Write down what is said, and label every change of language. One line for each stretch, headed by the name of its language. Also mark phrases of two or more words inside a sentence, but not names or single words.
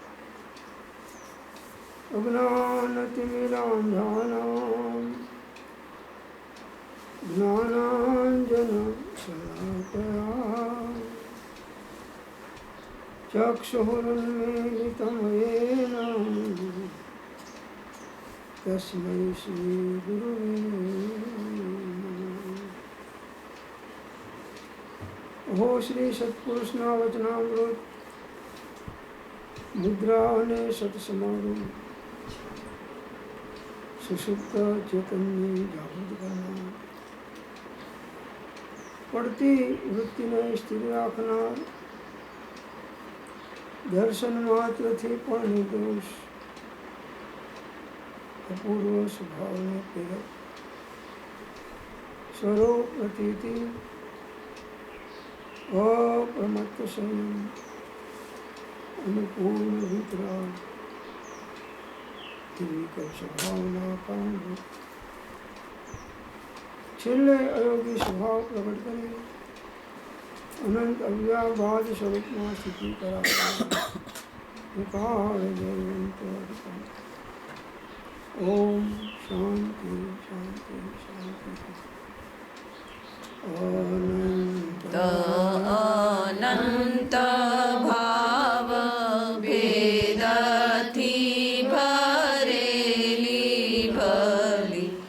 Sanskrit: अज्ञानतिमिरान्धानां ज्ञानाञ्जनशलाकया चक्षुरुन्मीलितं येन तस्मै श्रीगुरुवे नमः।
Gujarati: હો શ્રી સત્પુરુષના વચનામૃત મુદ્રા અને સત્સમાગમ સુષુપ્ત ચેતનની જાગૃત કરનાર પડતી વૃત્તિને સ્થિર રાખનાર દર્શન માત્રથી પણ નિર્દોષ અપૂર્વ સ્વભાવને પ્રેરક સ્વરૂપ પ્રતીતિ અપ્રમત્ત સંયમ અનુપૂર્ણ વિતરાગ સ્વભાવના કારણ છેલ્લે અયોગી સ્વભાવ પ્રકટ કરે અનંત અવ્યાભાજ સ્વરૂપ મેં સ્થિતિ ઓમ શાંતિ શાંતિ શાંતિ। अनंत અનંત ભાવ ભેદથી ભરેલી ભલી